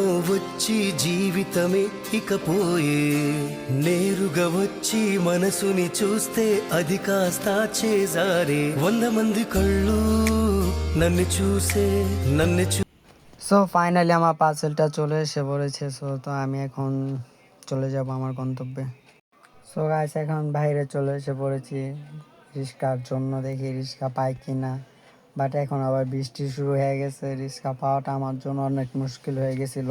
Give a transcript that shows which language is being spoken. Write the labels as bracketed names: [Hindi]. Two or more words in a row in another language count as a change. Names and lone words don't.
[Telugu] వచ్చి జీవితమే ఇకపోయే, నేరుగా వచ్చి మనసుని చూస్తే అది కాస్త చేజారే. 100 మంది కళ్ళు నన్ను చూసే [Bangla] ফাইনালি আমার পার্সেলটা চলে এসে পড়েছে। তো আমি এখন চলে যাব আমার গন্তব্যে। গাইস, এখন বাইরে চলে এসে পড়েছি রিক্সার জন্য, দেখি রিক্সা পাই কিনা। বাট এখন আবার বৃষ্টি শুরু হয়ে গেছে, রিক্সা পাওয়াটা আমার জন্য অনেক মুশকিল হয়ে গেছিলো।